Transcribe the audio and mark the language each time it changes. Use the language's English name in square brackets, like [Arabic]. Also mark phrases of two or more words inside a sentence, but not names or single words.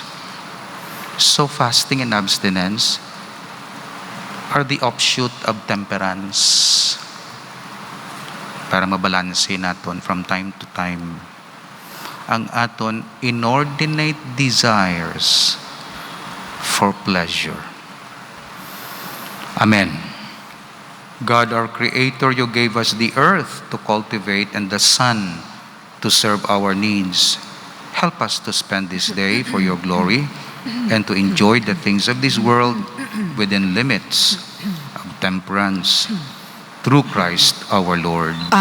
[English] So fasting and abstinence are the offshoot of temperance [Hiligaynon] para mabalanse naton from time to time ang aton [English] inordinate desires for pleasure. Amen. God, our Creator, you gave us the earth to cultivate and the sun to serve our needs. Help us to spend this day for your glory and to enjoy the things of this world within limits of temperance through Christ our Lord.